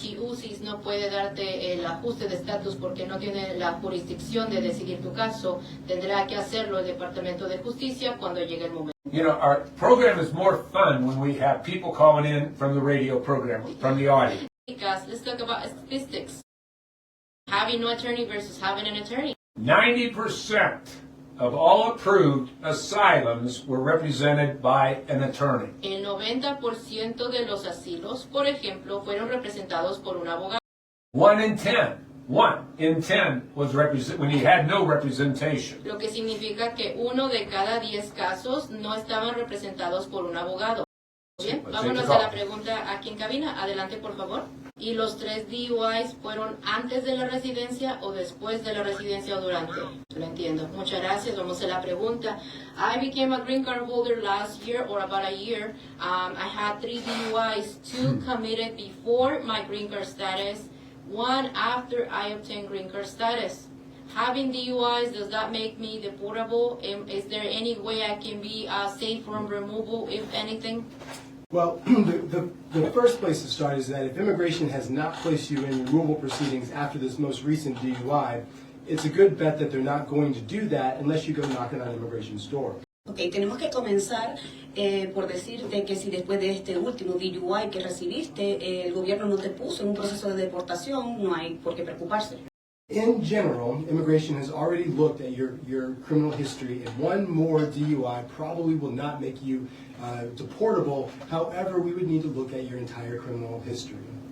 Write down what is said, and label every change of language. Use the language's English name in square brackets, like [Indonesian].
[Spanish] So, si UCIS no puede darte el ajuste de estatus porque no tiene la jurisdicción de decidir tu caso, tendrá que hacerlo el Departamento de Justicia cuando llegue el momento. [English] You know, our program is more fun when we have people calling in from the radio program, from the audience. Let's talk about statistics. Having no attorney versus having an attorney. 90% of all approved asylums were represented by an attorney. [Spanish] El 90% de los asilos, por ejemplo, fueron representados por un abogado. [English] 1 in 10 was when he had no representation. [Spanish] Lo que significa que 1 de cada 10 casos no estaban representados por un abogado. Bien, vámonos a la pregunta aquí en cabina. Adelante, por favor. ¿Y los 3 DUIs fueron antes de la residencia o después de la residencia o durante? Lo entiendo. Muchas gracias. Vamos a la pregunta. [English] I became a green card holder last year or about a year. I had 3 DUIs, 2 committed before my green card status, 1 after I obtained green card status. Having DUIs, does that make me deportable? Is there any way I can be safe from removal, if anything? Well, the first place to start is that if immigration has not placed you in removal proceedings after this most recent DUI, it's a good bet that they're not going to do that unless you go knocking on immigration's door. [Spanish] Ok, tenemos que comenzar por decirte que si después de este último DUI que recibiste, el gobierno no te puso en un proceso de deportación, no hay por qué preocuparse. [English] In general, immigration has already looked at your criminal history, and one more DUI probably will not make you deportable. However, we would need to look at your entire criminal history.